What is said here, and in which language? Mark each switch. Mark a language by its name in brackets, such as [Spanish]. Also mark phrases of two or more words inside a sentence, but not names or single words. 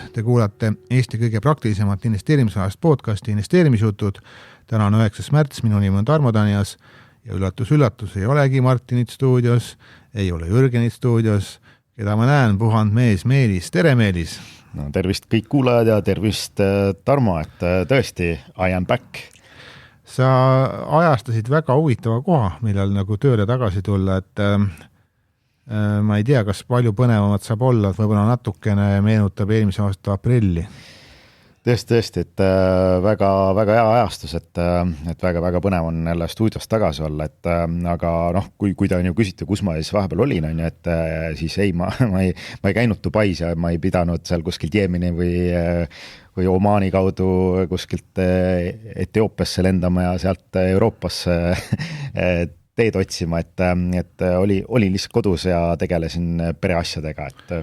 [Estonian] Te kuulate Eesti kõige praktilisemat investeerimisalast podcasti Investeerimisjutud. Täna on 9. märts, minu nimi on Tarmo Tanias ja üllatus, ei olegi Martinit stuudios, ei ole Jürgenit stuudios, keda ma näen, puhand mees Meelis. Tere, Meelis! No, tervist kõik kuulajad ja tervist Tarmo, et tõesti, [English] I am back. [Estonian] Sa ajastasid väga huvitava koha, millal nagu tööle tagasi tulla, et ma ei tea, kas palju põnevamat saab olla, et võib-olla natukene meenutab eelmise aasta aprilli. Tõesti, et väga hea ajastus, et väga põnev on jälle stuudios tagasi olla, et aga kui ta on ju küsitud, kus ma siis vahepeal olin, on ju, et siis ei, ma ei käinud Dubais ja ma ei pidanud seal kuskilt Jeemeni või Omaani kaudu kuskilt Etioopiasse lendama ja sealt Euroopasse teed otsima, et oli lihtsalt kodus ja tegelesin pereasjadega, et